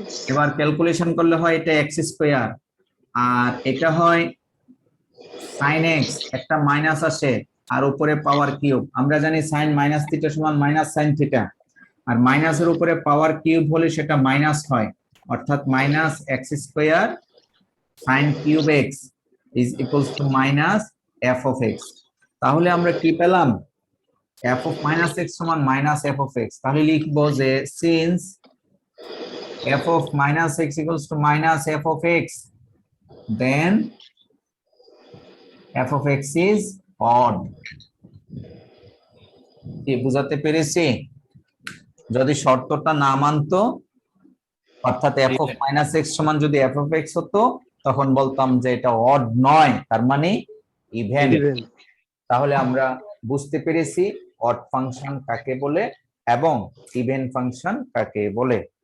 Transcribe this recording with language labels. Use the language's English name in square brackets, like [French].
[Bangla] এবার ক্যালকুলেশন করলে হয় এটা x স্কয়ার, আর এটা হয় sin x, একটা মাইনাস আসে আর উপরে পাওয়ার কিউব। আমরা জানি sin মাইনাস থিটা সমান মাইনাস sin থিটা, আর মাইনাসের উপরে পাওয়ার কিউব হলে সেটা মাইনাস হয়, অর্থাৎ minus x square sin cube x [English] is equals to minus f of x। [Bangla] তাহলে আমরা কি পেলাম? [English] f of minus x সমান minus f of x। [Bangla] তাহলে লিখবো যে [English] since f of minus x equals to minus f of x, then f of x is odd। [Bangla] কি বুঝাতে পেরেছি? যদি শর্তটা না মানতো, অর্থাৎ f of minus x সমান যদি f of x হতো তখন বলতাম যে এটা অড নয়, তার মানে ইভেন। তাহলে আমরা বুঝতে পেরেছি অড ফাংশন কাকে বলে এবং ইভেন ফাংশন কাকে বলে।